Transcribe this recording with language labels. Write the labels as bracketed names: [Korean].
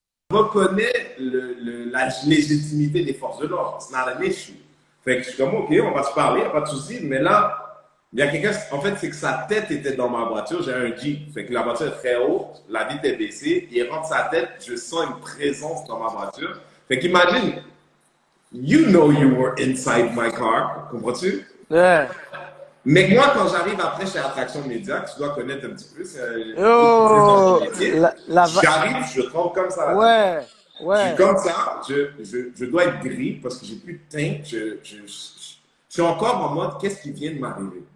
[French] Je reconnais la légitimité des forces de l'ordre. C'est [English] not an issue. [French] Fait que je suis comme, OK, on va se parler, pas de souci. Mais là, il y a quelqu'un, en fait, c'est que sa tête était dans ma voiture. J'ai un Jeep. Fait que la voiture est très haute, la vitre est baissée. Il rentre sa tête, je sens une présence dans ma voiture. Fait qu'imagine, [English] you know you were inside my car. [French] Comprends-tu? Ouais. Mais moi, quand j'arrive après chez Attraction Média, que tu dois connaître un petit peu, Yo! j'arrive, je trempe comme ça. Ouais, Je ouais. suis comme ça, je dois être gris parce que j'ai plus de teint. Je suis encore en mode, qu'est-ce qui vient de m'arriver?